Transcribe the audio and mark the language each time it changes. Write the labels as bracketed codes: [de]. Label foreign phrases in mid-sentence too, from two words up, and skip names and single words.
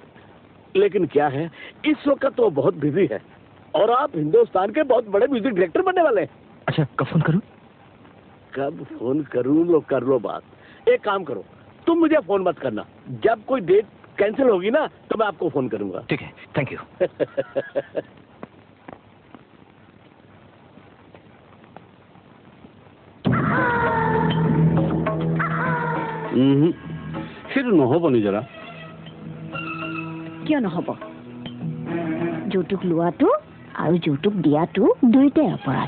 [hi] लेकिन क्या है, इस वक्त तो बहुत बिजी है, और आप हिंदुस्तान के बहुत बड़े [en] music director [hi] बनने वाले हैं। अच्छा, कब फोन करूं? कब फोन करूं, लो कर लो बात। एक काम करो, तुम मुझे फोन मत करना, जब कोई [en] date cancel [hi] होगी ना तो मैं आपको फोन करूंगा। ठीक है, [en] thank you. [as] সেইটো নহ'ব নিজৰা। কিয় নহ'ব? যৌতুক লোৱাটো আৰু যৌতুক দিয়াটো দুয়োটাই অপৰাধ।